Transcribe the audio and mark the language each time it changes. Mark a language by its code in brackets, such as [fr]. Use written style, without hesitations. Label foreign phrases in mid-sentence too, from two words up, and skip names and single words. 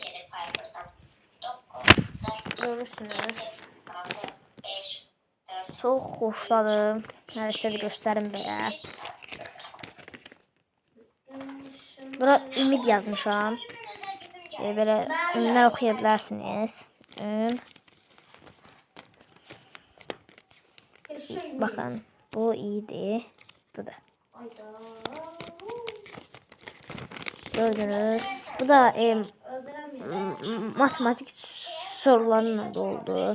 [az] Görürsünüz. Çox xoşladım. Mən sizə göstərim belə. Bura ümid yazmışam. Belə ümidlər oxuya bilərsiniz. [tr] Bakın bu iyiydi. Bu da. Gördünüz. Bu da matematik sorularla doldu.